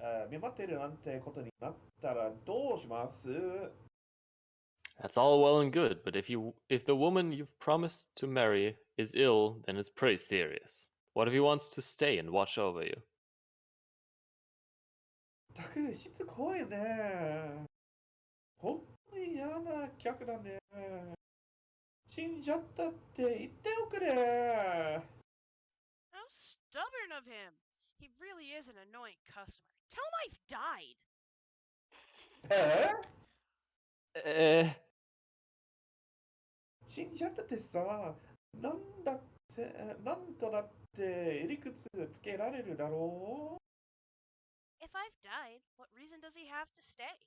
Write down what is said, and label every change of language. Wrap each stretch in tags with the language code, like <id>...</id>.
<ja>見舞ってるなんてことになったらどうします？</ja> <en>That's all well and good, but if the woman you've promised to marry is ill, then it's pretty serious. What if he wants to stay and watch over you?</en> <ja>たくしつこいね。本当に嫌な客だね。死んじゃったって言っておくれ。</ja> <en>How stubborn of him! He really is an annoying customer. Tell him I've died! え Eh,</en> <ja>死んじゃったってさ、なんだって、なんとだって理屈つけられるだろう。</ja> <en>If I've died, what reason does he have to stay?</en>